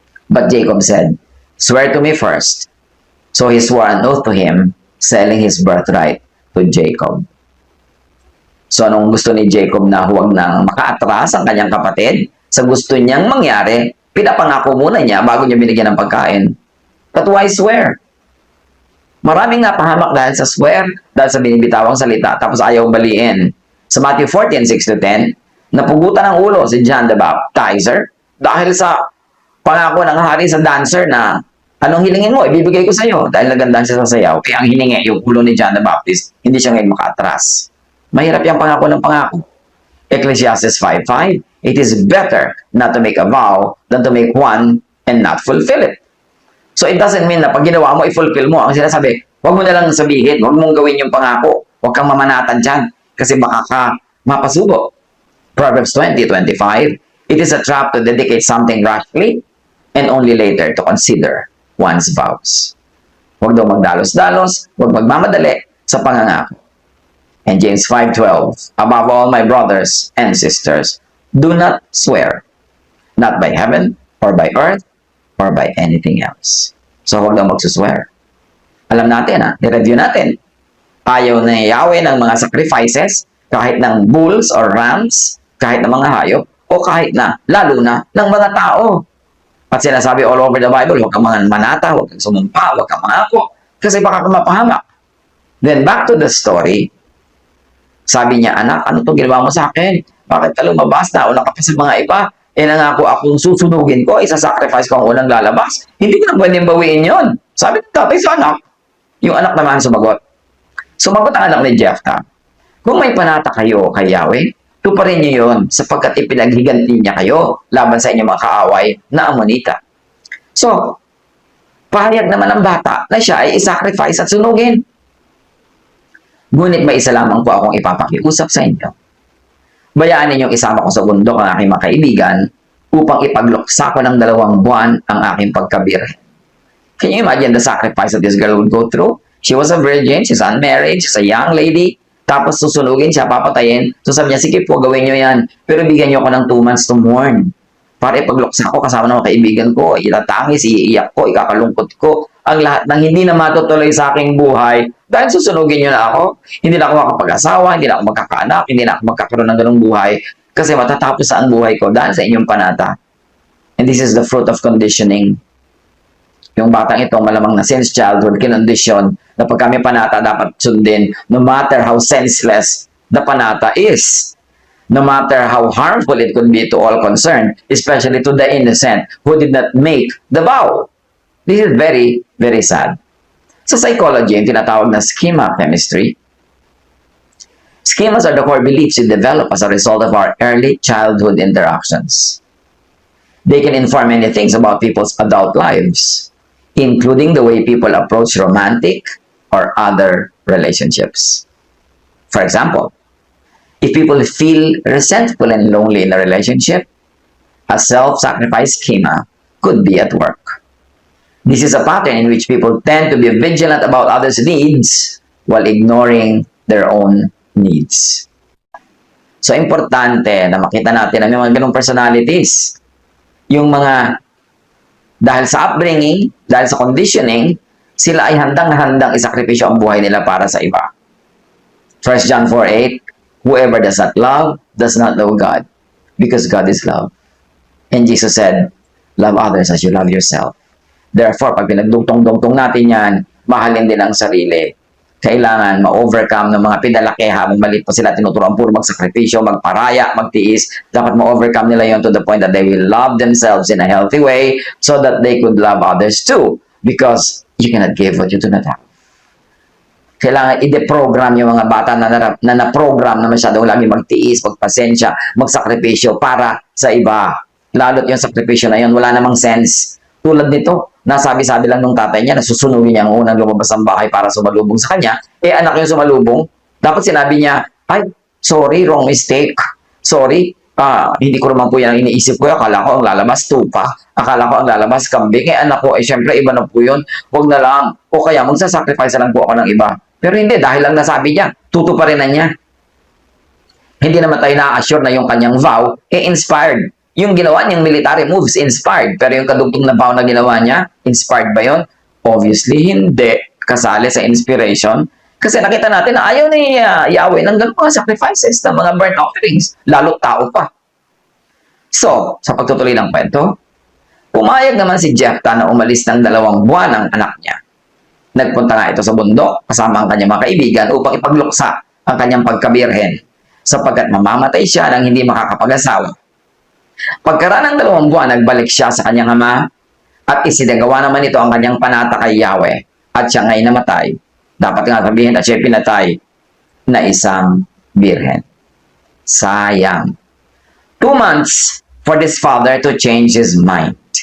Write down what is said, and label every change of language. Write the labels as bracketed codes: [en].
[en] But Jacob said, swear to me first. So he swore an oath to him, selling his birthright to Jacob. [tl] So anong gusto ni Jacob na huwag nang makaatras ang kanyang kapatid? Sa gusto niyang mangyari, pinapangako muna niya bago niya binigyan ng pagkain. [en] But why swear? [tl] Maraming napahamak dahil sa swear, dahil sa binibitawang salita, tapos ayaw baliin. Sa Matthew 14:6-10, napugutan ng ulo si John the Baptizer dahil sa pangako ng hari sa dancer na anong hilingin mo, ibibigay ko sa iyo. Dahil nagandaan siya sa sayaw, kaya ang hiningi, yung ulo ni John the Baptist, hindi siya ngayon makaatras. Mahirap yung pangako ng pangako. [en] Ecclesiastes 5:5, it is better not to make a vow than to make one and not fulfill it. So it doesn't mean [tl] na pag ginawa mo, i-fulfill mo. Ang sinasabi, huwag mo na lang sabihin, huwag mong gawin yung pangako. Huwag kang mamanatan dyan kasi baka ka mapasubo. [en] Proverbs 20:25, it is a trap to dedicate something rashly and only later to consider one's vows. [tl] Huwag daw magdalos-dalos, huwag magmamadali sa pangangako. [en] And James 5:12, above all, my brothers and sisters, do not swear, not by heaven, or by earth, or by anything else. [tl] So huwag daw magsuswear. Alam natin, i-review natin. Ayaw na Yahweh ng mga sacrifices, kahit ng bulls or rams, kahit ng mga hayop, o kahit na, lalo na, ng mga tao. At sinasabi [en] all over the Bible, [tl] huwag kang manata, huwag kang sumumpa, huwag kang mangako, kasi baka kang mapahamak. [en] Then back to the story, [tl] sabi niya, anak, ano itong ginawa mo sa akin? Bakit ka lumabas na? Una ka pa sa mga iba. Eh nangako akong susunugin ko, isa-sacrifice ko ang unang lalabas. Hindi ko na pwedeng bawiin yun. Sabi ng tatay sa anak. Yung anak naman sumagot. Sumagot ang anak ni Jephthah. Kung may panata kayo kay Yahweh, tuparin niyo yun sapagkat ipinaghiganti niya kayo laban sa inyong mga kaaway na Amonita. So, pahayag naman ng bata na siya ay isacrifice at sunugin. Ngunit may isa lamang po akong ipapakiusap sa inyo. Bayaan ninyong isama ko sa bundok ang aking mga kaibigan upang ipagluksa ko ng 2 buwan ang aking pagkabirhen. [en] Can you imagine the sacrifice that this girl would go through? She was a virgin, she's unmarried, she's a young lady, [tl] tapos susunugin siya, papatayin. So sabi niya, sige po, gawin niyo yan. Pero bigyan niyo ako ng [en] 2 months to mourn. [tl] Para ipagluksa ko kasama ng mga kaibigan ko, itatangis, iiyak ko, ikakalungkot ko, ang lahat ng hindi na matutuloy sa aking buhay dahil susunugin niyo na ako. Hindi na ako makapag-asawa, hindi na ako magkakaanak, hindi na ako magkakaroon ng ganung buhay kasi matatapos sa ang buhay ko dahil sa inyong panata. [en] And this is the fruit of conditioning. [tl] Yung batang ito malamang na since childhood, kinondisyon na pag kami panata dapat sundin [en] no matter how senseless the panata is. No matter how harmful it could be to all concerned, especially to the innocent who did not make the vow. This is very, very sad. [tl] Sa psychology, yung tinatawag na [en] schema chemistry, schemas are the core beliefs you develop as a result of our early childhood interactions. They can inform many things about people's adult lives, including the way people approach romantic or other relationships. For example, if people feel resentful and lonely in a relationship, a self-sacrifice schema could be at work. This is a pattern in which people tend to be vigilant about others' needs while ignoring their own needs. [tl] So, importante na makita natin na may mga ganong personalities. Yung mga, dahil sa upbringing, dahil sa conditioning, sila ay handang-handang isakripisyo ang buhay nila para sa iba. [en] 1 John 4:8, whoever does not love does not know God, because God is love. And Jesus said, love others as you love yourself. [tl] Therefore, pag pinagdugtong-dugtong natin yan, mahalin din ang sarili. Kailangan ma-overcome ng mga pinalakiha, malit pa sila tinuturuan puro magsakripisyo, magparaya, magtiis. Dapat ma-overcome nila yon [en] to the point that they will love themselves in a healthy way so that they could love others too. Because you cannot give what you do not have. [tl] Kailangan i-deprogram yung mga bata na na-program na masyadong lagi magtiis, magpasensya, magsakripisyo para sa iba. Lalo't yung sakripisyo na yun, wala namang sense. Tulad nito, nasabi-sabi lang nung tatay niya na susunugin niya ang unang lumabas ng bahay para sumalubong sa kanya. Anak yung sumalubong. Dapat sinabi niya, ay, [en] sorry, wrong mistake. [tl] Sorry, hindi ko naman po yan ang iniisip ko. Akala ko ang lalabas tupa. Akala ko ang lalabas kambing. Anak ko, syempre, iba na po yun. Huwag na lang. O kaya, magsasacrifice na lang po ako ng iba. Pero hindi, dahil lang nasabi niya, tutuparin na niya. Hindi naman tayo na-assure na yung kanyang vow, inspired. Yung ginawa niyang military moves, inspired. Pero yung kadugtong na vow na ginawa niya, inspired ba yun? Obviously, hindi. Kasali sa inspiration. Kasi nakita natin na ayaw ni Yahweh ng ganun mga sacrifices, ng mga burnt offerings, lalo tao pa. So, sa pagtutuloy ng kwento, pumayag naman si Jephthah na umalis ng 2 buwan ang anak niya. Nagpunta nga ito sa bundok kasama ang kanyang mga kaibigan upang ipagluksa ang kanyang pagkabirhen sapagkat mamamatay siya nang hindi makakapag-asawa. Pagkaraan ng 2 buwan, nagbalik siya sa kanyang ama at isinagawa naman ito ang kanyang panata kay Yahweh at siya nga'y namatay. Dapat nga sabihin at siya pinatay na isang birhen. Sayang. [en] 2 months for this father to change his mind.